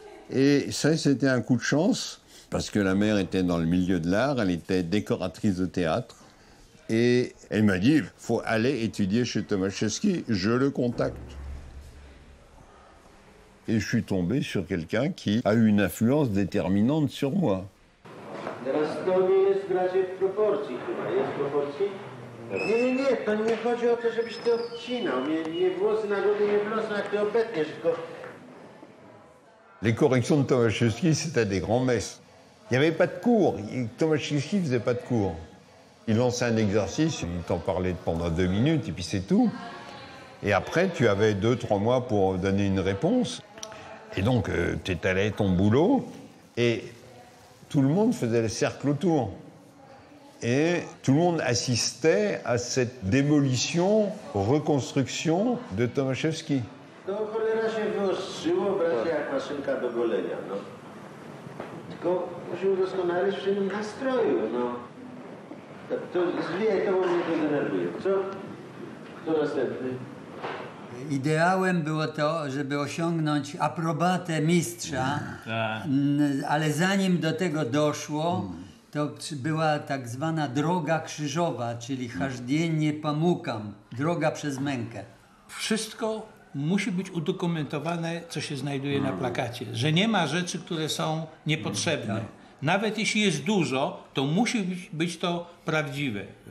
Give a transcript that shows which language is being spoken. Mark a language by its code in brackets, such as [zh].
[fr] Et ça, c'était un coup de chance, parce que la mère était dans le milieu de l'art, elle était décoratrice de théâtre. Et elle m'a dit, il faut aller étudier chez Tomaszewski, je le contacte. Et je suis tombé sur quelqu'un qui a eu une influence déterminante sur moi. [pl] Teraz to nie jest raczej w proporcji chyba. Jest w proporcji? Nie, to nie chodzi o to, żebyś ty odcinał. Nie włosy na głowie, nie włosy, jak ty obetniesz, tylko... [fr] Les corrections de Tomaszewski, c'était des grands-messes. Il n'y avait pas de cours. Tomaszewski ne faisait pas de cours. Il lançait un exercice, il t'en parlait pendant 2 minutes, et puis c'est tout. Et après, tu avais 2-3 mois pour donner une réponse. Et donc, tu étalais ton boulot, et tout le monde faisait le cercle autour. Et tout le monde assistait à cette démolition, reconstruction de Tomaszewski. [pl] To cholera się wyostrzyło, bracie, jak maszynka do golenia, no. Tylko musi udoskonalić przy nim nastroju, no. To zwijaj to, bo mnie to denerwuje. Co? Kto następny? Ideałem było to, żeby osiągnąć aprobatę mistrza, ale zanim do tego doszło, to była tak zwana droga krzyżowa, czyli [ru] chождение по мукам, [pl] droga przez mękę. Wszystko musi być udokumentowane, co się znajduje na plakacie. Że nie ma rzeczy, które są niepotrzebne. Nawet jeśli jest dużo, to musi być to prawdziwe.